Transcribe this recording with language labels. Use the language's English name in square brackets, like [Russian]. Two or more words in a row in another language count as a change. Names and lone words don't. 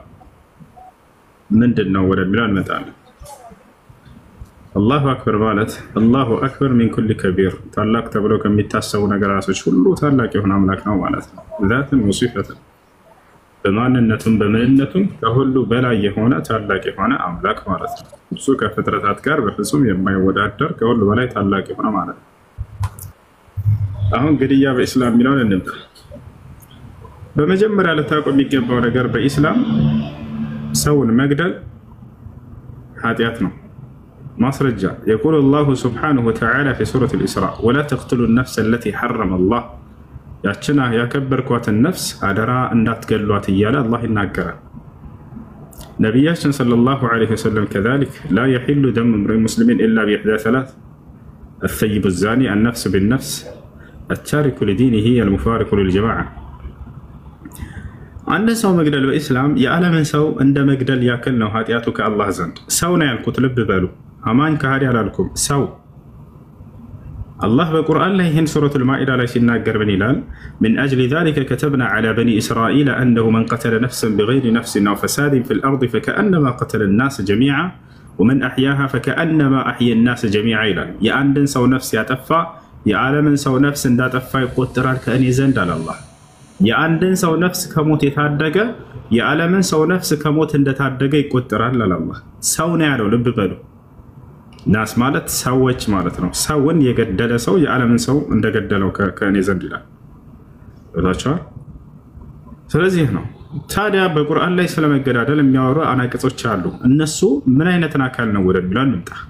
[Amharic] ምንድነው ወደሚለው እንመጣለን። [Arabic] الله أكبر [Amharic] ማለት [Arabic] الله أكبر من كل كبير [Amharic] ታላቅ ተብሎ ከሚታሰቡ ነገራቶች ሁሉ ታላቅ የሆነ አምላክ ነው ማለት ነው። [Arabic] ذاتا وصفة [Amharic] በማንነቱም በምንነቱም ከሁሉ በላይ የሆነ ታላቅ የሆነ አምላክ ማለት ነው። እሱ ከፍጥረታት ጋር በፍጹም የማይወዳደር ከሁሉ በላይ ታላቅ የሆነ ማለት ነው። አሁን ግድያ በእስላም የሚለውን እንምጣ። በመጀመሪያ ልታውቁ የሚገባው ነገር በኢስላም ሰውን መግደል ኃጢአት ነው። ማስረጃ [Arabic] يقول الله سبحانه وتعالى في سورة الإسراء ولا تقتلوا النفس التي حرم الله [Amharic] ያችና ያከበርኳትን ነፍስ አደራ እንዳትገሏት እያለ አላህ ይናገራል። ነቢያችን [Arabic] صلى الله عليه وسلم كذلك لا يحل دم امرئ مسلم إلا بإحدى ثلاث الثيب الزاني النفس بالنفس التارك لدينه المفارق للجماعة [Amharic] አንድ ሰው መግደል በኢስላም የዓለምን ሰው እንደ መግደል ያክል ነው ኃጢአቱ ከአላህ ዘንድ። ሰው ነው ያልኩት፣ ልብ በሉ። አማኝ ከሃዲ አላልኩም። ሰው አላህ በቁርአን ላይ ይህን ሱረቱል ማኢዳ ላይ ሲናገር ምን ይላል? [Arabic] من أجل ذلك كتبنا على بني إسرائيل أنه من قتل نفسا بغير نفس أو فساد في الأرض فكأنما قتل الناس جميعا ومن أحياها فكأنما أحيا الناس جميعا [Amharic] ይላል። የአንድን ሰው ነፍስ ያጠፋ የዓለምን ሰው ነፍስ እንዳጠፋ ይቆጠራል ከእኔ ዘንድ አለ አላህ። የአንድን ሰው ነፍስ ከሞት የታደገ የዓለምን ሰው ነፍስ ከሞት እንደታደገ ይቆጠራል አለ አላህ። ሰው ነው ያለው፣ ልብ በሉ። ናስ ማለት ሰዎች ማለት ነው። ሰውን የገደለ ሰው የዓለምን ሰው እንደገደለው ከእኔ ዘንድ ይላል። ወላቻው ስለዚህ ነው። ታዲያ በቁርአን ላይ ስለመገዳደል የሚያወሩ አናቅጾች አሉ። እነሱ ምን አይነትን አካል ነው ወደሚለው እንምጣ።